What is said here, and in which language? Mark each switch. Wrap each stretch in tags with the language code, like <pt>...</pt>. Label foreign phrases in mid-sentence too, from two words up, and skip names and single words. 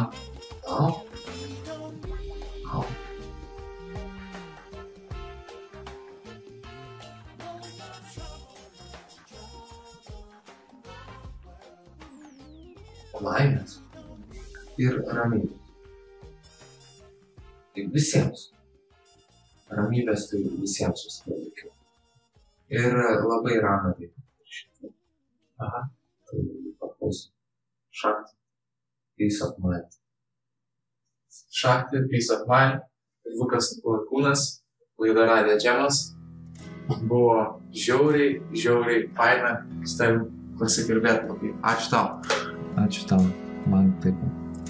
<lt>Tau? Laimės ir ramybės. Tai visiems. Ramybės tai visiems susidalykiau. Ir labai ramą veikia. Aha. Tai paklausom. Šakti.</lt> <en>Peace of mind. Šakti, Peace of mind.</en> <lt>Lukas Lakūnas, laida Radija Džemas. Buvo žiauriai faina su tavim pasikalbėti. Ačiū tau. Ačiū tau. Man taip.</lt>